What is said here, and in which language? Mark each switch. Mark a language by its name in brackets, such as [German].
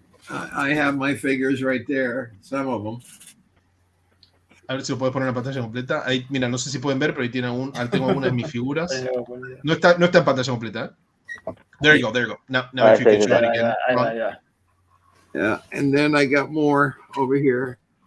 [English] I have my figures right there, some of them. [Spanish] A ver si lo puedes poner en la pantalla completa. Ahí, mira, no sé si pueden ver, pero ahí tengo algunas de mis figuras. No está en pantalla completa. [English] There you go. Now if you can show it again. Yeah, and then I got more over here.